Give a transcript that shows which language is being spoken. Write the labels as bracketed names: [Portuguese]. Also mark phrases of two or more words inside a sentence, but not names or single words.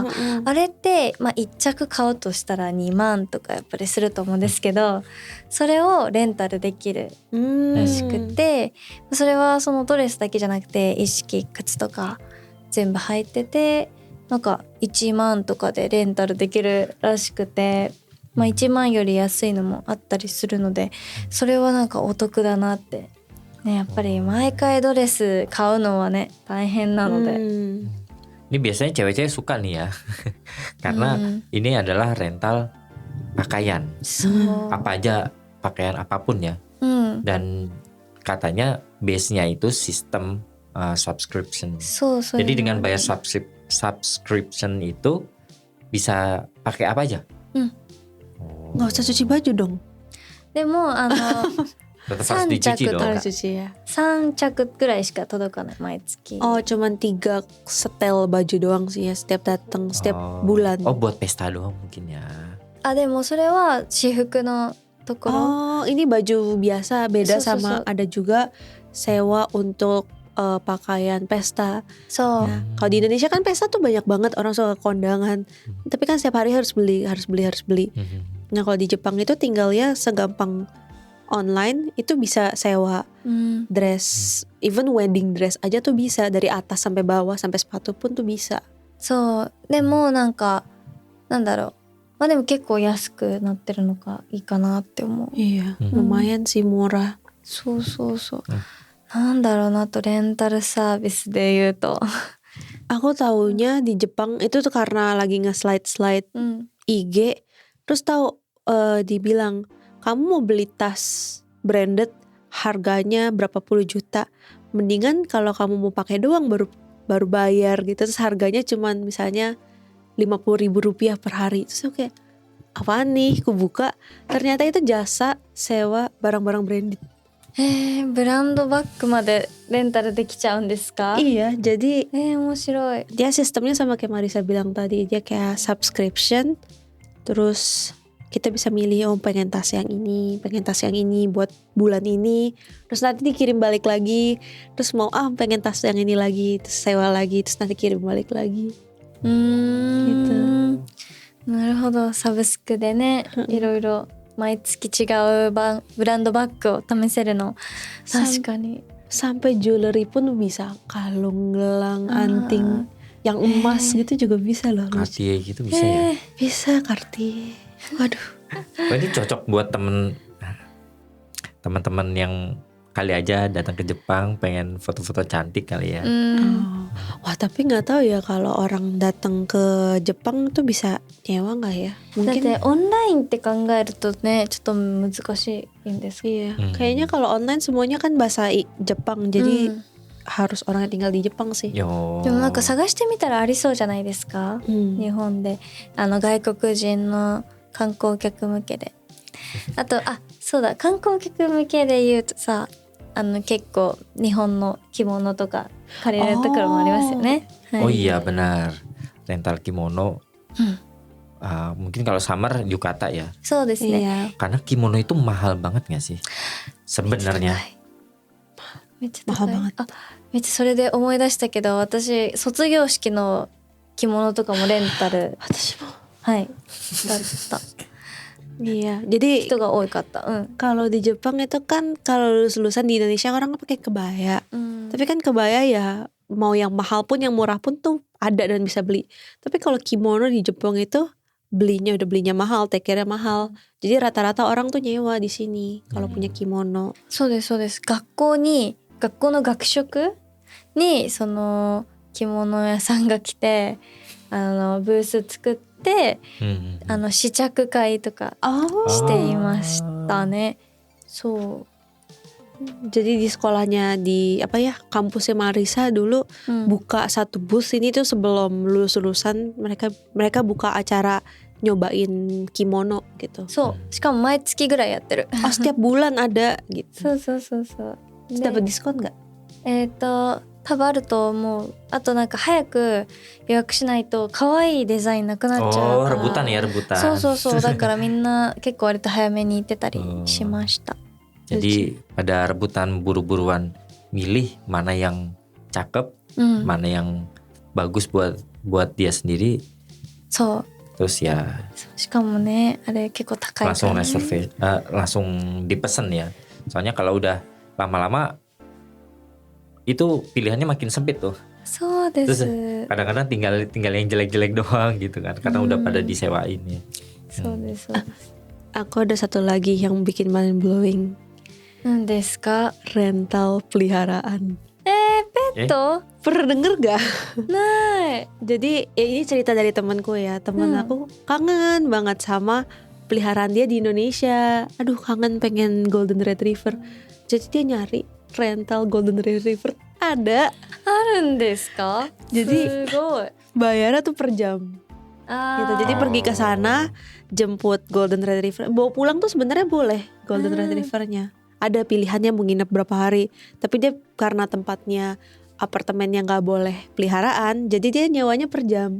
[Japanese] あれって、1着買うとしたら2万とかやっぱりすると思うんですけど、それをレンタルできるらしくて、それはそのドレスだけじゃなくて一式靴とか全部入ってて、なんか1万とかでレンタルできるらしくて、1万より安いのもあったりするので、それはなんかお得だなってね。やっぱり毎回ドレス買うのはね大変なので。 [Indonesian] Ini biasanya cewek-cewek suka nih ya. Karena ini adalah rental pakaian. Apa aja, pakaian apapun ya. Dan katanya base-nya itu sistem subscription. Jadi dengan bayar subscription itu bisa pakai apa aja. Nggak usah cuci baju dong. [Japanese] でも [Indonesian] Tetap harus dicuci dong. Harus cuci ya. [Japanese] 3 着ぐらいしか届かない毎月。 [Indonesian] Oh, cuman 3 setel baju doang sih ya setiap datang, setiap bulan. Oh, buat pesta doang mungkin ya. [Japanese] でもそれは私服のところ。 [Indonesian] Oh, ini baju biasa, beda sama ada juga sewa untuk pakaian pesta. Nah, kalau di Indonesia kan pesta tuh banyak banget orang suka kondangan. Tapi kan setiap hari harus beli. Nah, kalau di Jepang itu tinggal ya segampang online itu bisa sewa dress, [English] even wedding dress [Indonesian] aja tuh bisa, dari atas sampai bawah sampai sepatu pun tuh bisa. [Japanese] そうでもなんかなんだろう、でも結構安くなってるのがいいかなって思う。 [Indonesian] Iya, lumayan sih murah. [Japanese] そうなんだろうな、とレンタルサービスで言うと [Indonesian] Aku taunya di Jepang itu tuh karena lagi nge-slide IG, terus tahu dibilang kamu mau beli tas branded harganya berapa puluh juta, mendingan kalau kamu mau pakai doang baru bayar gitu. Terus harganya cuman misalnya 50.000 rupiah per hari. Terus aku kayak apaan nih, aku buka ternyata itu jasa sewa barang-barang branded. [Japanese] ブランドバッグまでレンタルできちゃうんですか？ [Indonesian] Iya, jadi [Japanese] 面白い。 [Indonesian] dia sistemnya sama kayak Marisa bilang tadi, dia kayak subscription. Terus kita bisa milih, oh pengen tas yang ini buat bulan ini. Terus nanti dikirim balik lagi. Terus mau pengen tas yang ini lagi, terus sewa lagi, terus nanti kirim balik lagi. Gitu. [Japanese] なるほど、サブスクでね、いろいろ毎月違うブランドバッグを試せるの確かに。 [Indonesian] Sampai jewelry pun bisa, kalung, gelang, anting yang emas gitu juga bisa loh. Cartier gitu bisa ya? Bisa Cartier. Waduh. Ini cocok buat teman-teman yang kali aja datang ke Jepang pengen foto-foto cantik kali ya. Wah, tapi nggak tahu ya kalau orang datang ke Jepang tuh bisa nyewa nggak ya? [Japanese] だっ [Indonesian] Mungkin [Japanese] てオンラインって考えるとね、ちょっと難しいんですか？ [Indonesian] iya. Kayaknya kalau online semuanya kan bahasa Jepang, jadi harus orang yang tinggal di Jepang sih. [Japanese] でもなんか探してみたらありそうじゃないですか？ 日本で外国人の観光客向けで。あとそうだ、観光客向けで言うとさ、結構日本の着物とか借りれるところもありますよね。 [Indonesian] Oh iya benar, rental kimono. Mungkin kalau summer yukata ya. [Japanese] そうですね。 [Indonesian] Iya. Karena kimono itu mahal banget gak sih? Sebenarnya. [Japanese] めっちゃ高い。 [Indonesian] mahal banget. [Japanese] あ、めっちゃそれで思い出したけど、私卒業式の着物とかもレンタル、私も。はい、だった。 [Indonesian] Iya, jadi [Japanese] 人が多かった。 [Indonesian] kalau di Jepang itu kan kalau lulus-lulusan di Indonesia orang pakai kebaya. Tapi kan kebaya ya mau yang mahal pun yang murah pun tuh ada dan bisa beli. Tapi kalau kimono di Jepang itu udah belinya mahal, [English] take care- [Indonesian] nya mahal. Jadi rata-rata orang tuh nyewa di sini kalau punya kimono. [Japanese] そうですそうです。学校の学食にその着物屋さんが来て、ブース作って、試着会とかしていましたね。そう。 [Indonesian] Jadi di sekolahnya di kampusnya Marisa dulu buka satu bus ini tuh sebelum lulus-lulusan mereka buka acara nyobain kimono gitu. [Japanese] そう。しかも毎月ぐらいやってる。 [Indonesian] Setiap bulan ada gitu. [Japanese] そうそうそうそう。 [Indonesian] Terus dapat diskon nggak? [Japanese] 多分あると思う。あとなんか早く予約しないと可愛いデザインなくなっちゃうから。 [Indonesian] rebutan ya, rebutan. [Japanese] そうそうそう。だからみんな結構割と早めに行ってたりしました。 [Indonesian] Jadi pada rebutan buru-buruan milih mana yang cakep, mana yang bagus buat dia sendiri. [Japanese] そう。 [Indonesian] Terus ya [Japanese] しかもね、あれ結構高いから [Indonesian] langsung [Japanese] ね。 [Indonesian] reserve, langsung dipesen ya. Soalnya kalau udah lama-lama itu pilihannya makin sempit tuh. [Japanese] そうです。 [Indonesian] Kadang-kadang tinggal yang jelek-jelek doang gitu kan, karena udah pada disewain ya. [Japanese] そうですそうです。 [Indonesian] Aku ada satu lagi yang bikin [English] mind blowing. [Japanese] 何ですか？ [Indonesian] Rental peliharaan. [Japanese] ペット？ [Indonesian] Pernah denger gak? [Japanese] ない。 [Indonesian] Jadi ini cerita dari temanku ya. Temen aku kangen banget sama peliharaan dia di Indonesia. Aduh kangen pengen [English] golden retriever. [Indonesian] Jadi dia nyari rental [English] golden retriever. [Indonesian] Ada. [Japanese] あるんですか？ [Indonesian] Jadi [Japanese] すごい。 [Indonesian] bayarnya tuh per jam. Gitu. Jadi pergi ke sana, jemput [English] golden retriever. [Indonesian] Bawa pulang tuh sebenarnya boleh [English] golden retrievernya. [Indonesian] Ada pilihannya mau nginep berapa hari. Tapi dia karena tempatnya apartemennya nggak boleh peliharaan, jadi dia nyewanya per jam.